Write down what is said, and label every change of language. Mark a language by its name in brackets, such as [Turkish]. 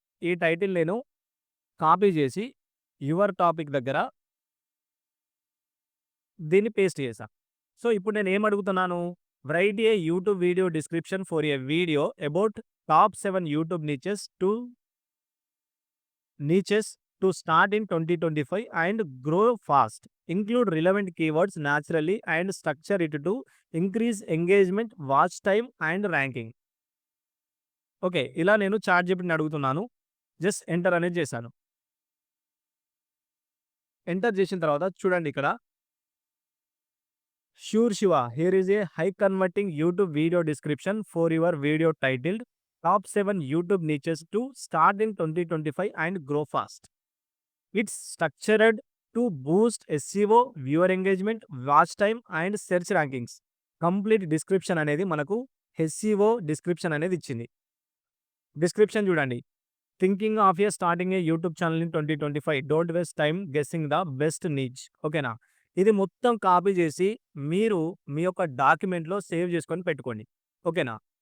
[Telugu] ఈ టైటిల్ నేను కాపీ చేసి యువర్ టాపిక్ దగ్గర దీన్ని పేస్ట్ చేశా. సో, ఇప్పుడు నేనేం అడుగుతున్నాను? [English] Write a YouTube video description for a video about top 7 YouTube niches to start in 2025 and grow fast. Include relevant keywords naturally and structure it to increase engagement, watch time and ranking. Okay. [Telugu] ఇలా నేను చాట్‌జీపీటీని అడుగుతున్నాను. Just enter అనేది చేశాను. Enter చేసిన తర్వాత చూడండి ఇక్కడ [English] Sure Shiva, here is a high converting YouTube video description for your video titled Top 7 YouTube Niches to Start in 2025 and Grow Fast. It's structured to boost SEO, viewer engagement, watch time and search rankings. [Telugu] Complete description అనేది మనకు SEO description అనేది ఇచ్చింది. Description చూడండి. [English] Thinking of a starting a YouTube channel in 2025. Don't waste time guessing the best niche. [Telugu] ఓకేనా? ఇది మొత్తం copy చేసి మీరు మీ యొక్క డాక్యుమెంట్‌లో సేవ్ చేసుకొని పెట్టుకోండి. ఓకేనా?